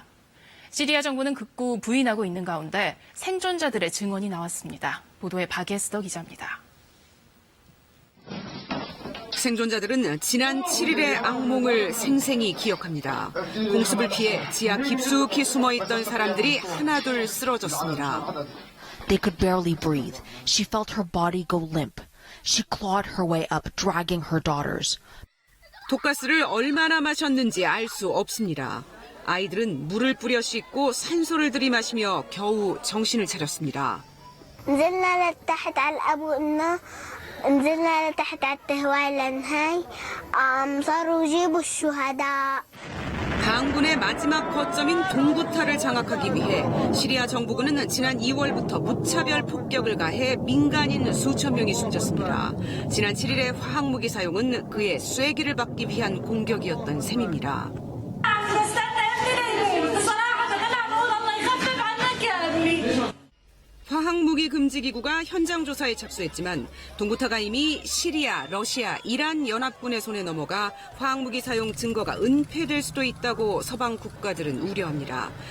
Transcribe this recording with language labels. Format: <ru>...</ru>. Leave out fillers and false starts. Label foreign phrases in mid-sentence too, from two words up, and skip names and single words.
<ko>시리아 정부는 극구 부인하고 있는 가운데 생존자들의 증언이 나왔습니다. 보도에 박예스더 기자입니다. 생존자들은 지난 7일의 악몽을 생생히 기억합니다. 공습을 피해 지하 깊숙이 숨어있던 사람들이 하나둘 쓰러졌습니다.</ko> <en>They could barely breathe. She felt her body go limp. She clawed her way up, dragging her daughters.</en> <ko>독가스를 얼마나 마셨는지 알 수 없습니다. 아이들은 물을 뿌려 씻고 산소를 들이마시며 겨우 정신을 차렸습니다.</ko> <ar>نزلنا لتحت على أبونا نزلنا لتحت على التهوية لنهاي صاروا يجيبوا الشهداء.</ar> <ko>반군의 마지막 거점인 동구타를 장악하기 위해 시리아 정부군은 지난 2월부터 무차별 폭격을 가해 민간인 수천 명이 숨졌습니다. 지난 7일의 화학무기 사용은 그의 쐐기를 받기 위한 공격이었던 셈입니다. 화학무기 금지기구가 현장 조사에 착수했지만 동구타가 이미 시리아, 러시아, 이란 연합군의 손에 넘어가 화학무기 사용 증거가 은폐될 수도 있다고 서방 국가들은 우려합니다.</ko>